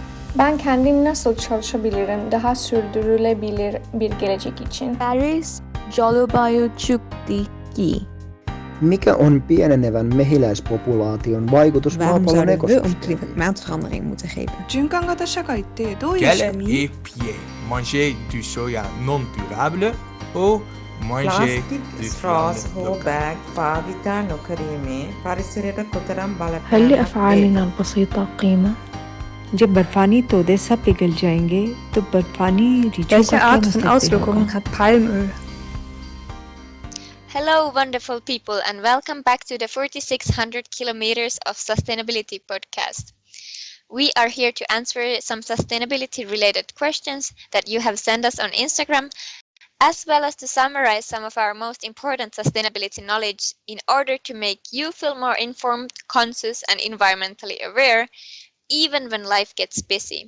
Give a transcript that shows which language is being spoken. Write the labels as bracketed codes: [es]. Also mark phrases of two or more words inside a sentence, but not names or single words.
[tr] Ben kendim nasıl çalışabilirim daha sürdürülebilir bir gelecek için? [bn] Paris জলবায়ু চুক্তি কি? [fi] Mikä on pienenevän mehiläispopulaation vaikutus [nl] Waarom [fi] maapallon [nl] zouden we om [fi] ekosysteemiin? [nl] klimaatverandering moeten geven? [ja] 循環型社会ってどういう [fr] Quel [ja] 仕組み [fr] est pied? Manger du soja non durable ou manger [si] ප්ලාස්ටික් [fr] du [si] ස්ට්‍රෝස් [fr] viande [si] හෝ [fr] locale? [si] බෑග් භාවිතා නොකිරීමේ පරිසරයට කොතරම් [ar] هل [si] බලපෑමක් වේ? [ar] لأفعالنا البسيطة قيمة؟ [ur] جب برفانی تودے سب پگھل جائیں گے تو برفانی ریچھوں [de] Welche [ur] کا کیا [de] Art von [ur] मुस्तकबिल [de] Auswirkungen [ur] होगा? [de] hat Palmöl? [en] Hello, wonderful people, and welcome back to the 4600 kilometers of sustainability podcast. We are here to answer some sustainability related questions that you have sent us on Instagram, as well as to summarize some of our most important sustainability knowledge in order to make you feel more informed, conscious, and environmentally aware, even when life gets busy.